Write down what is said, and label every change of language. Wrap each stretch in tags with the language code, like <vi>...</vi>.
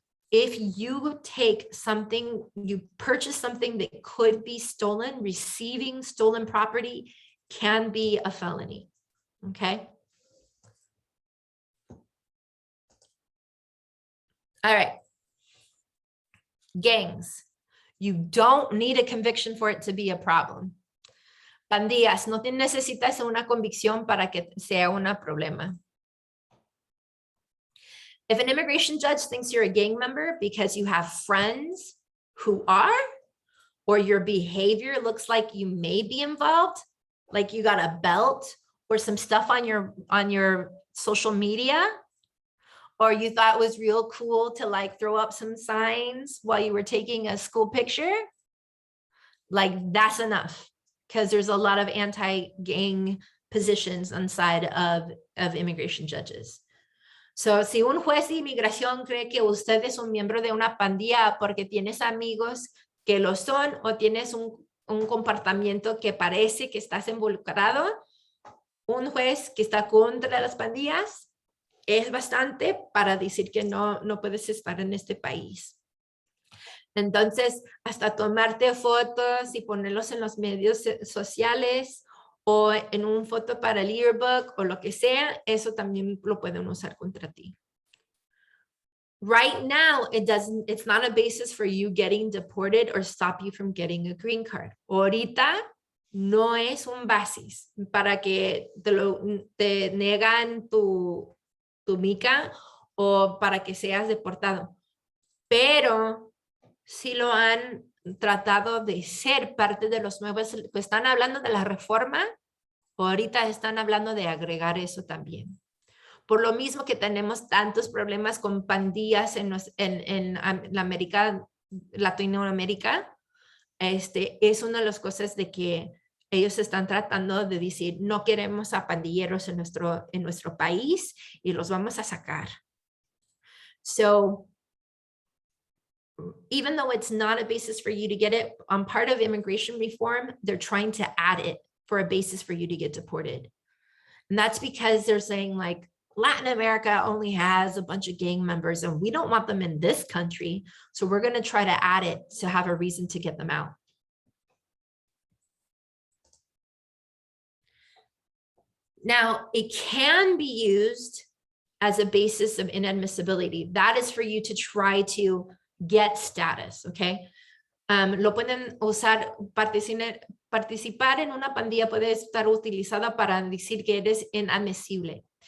<en>If you take something, you purchase something that could be stolen, receiving stolen property can be a felony, okay? All right. Gangs. You don't need a conviction for it to be a problem.</en> <es>Pandillas, no necesitas una convicción para que sea un problema.</es> <en>If an immigration judge thinks you're a gang member because you have friends who are, or your behavior looks like you may be involved, like you got a belt or some stuff on your social media, or you thought it was real cool to throw up some signs while you were taking a school picture, that's enough, because there's a lot of anti-gang positions inside of immigration judges.</en> <es>So, si un juez de inmigración cree que usted es un miembro de una pandilla porque tienes amigos que lo son o tienes un comportamiento que parece que estás involucrado, un juez que está contra las pandillas es bastante para decir que no puedes estar en este país. Entonces, hasta tomarte fotos y ponerlos en los medios sociales o en una foto para el yearbook o lo que sea, eso también lo pueden usar contra ti.</es> <en>Right now, it's not a basis for you getting deported or stop you from getting a green card.</en> <es>Ahorita no es un basis para que te negan tu mica o para que seas deportado. Pero sí lo han tratado de ser parte de los nuevos, están hablando de la reforma, ahorita están hablando de agregar eso también. Por lo mismo que tenemos tantos problemas con pandillas en la Latinoamérica, es una de las cosas de que ellos están tratando de decir, no queremos a pandilleros en nuestro país y los vamos a sacar.</es> <en>So even though it's not a basis for you to get it, on part of immigration reform, they're trying to add it for a basis for you to get deported. And that's because they're saying like, Latin America only has a bunch of gang members and we don't want them in this country. So we're going to try to add it to have a reason to get them out. Now, it can be used as a basis of inadmissibility. That is for you to try to get status, okay?</en> <es>Lo pueden usar, participar en una pandilla puede estar utilizada para decir que eres inadmisible.</es>